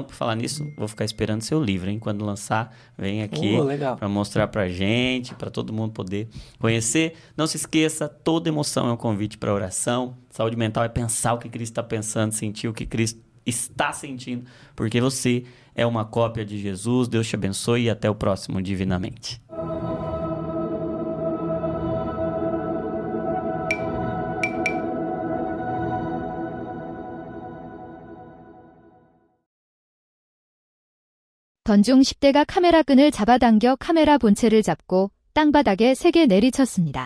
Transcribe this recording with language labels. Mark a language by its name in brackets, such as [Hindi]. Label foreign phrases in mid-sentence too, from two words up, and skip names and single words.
[Portuguese] Por falar nisso, vou ficar esperando seu livro, hein? Quando lançar, vem aqui para mostrar para gente, para todo mundo poder conhecer. Não se esqueça, toda emoção é um convite para oração. Saúde mental é pensar o que Cristo está pensando, sentir o que Cristo está sentindo, porque você é uma cópia de Jesus. Deus te abençoe e até o próximo Divinamente. [Korean] 던중 10대가 카메라 끈을 잡아당겨 카메라 본체를 잡고 땅바닥에 세게 내리쳤습니다.